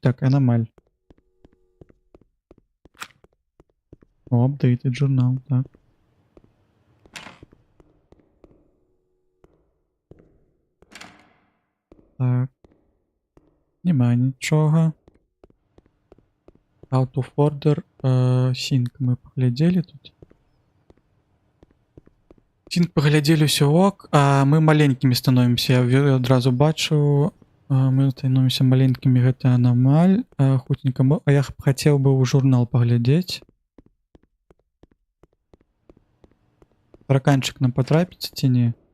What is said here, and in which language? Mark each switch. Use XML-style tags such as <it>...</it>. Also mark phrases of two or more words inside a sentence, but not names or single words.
<be>Так, аномаль. О, updated журнал, так. Так. Нема нічога.</be> <en>Out of order.</en> <be>Sync мы паглядзелі тут. Sync паглядзелі ўсё ок, а мы маленькімі становімся. Я адразу бачу. Мы становімся маленькімі, гэта аномаль. Хутенька. А я хацеў бы ў журнал паглядзець. Тараканчык нам патрапіцца ці не?</be>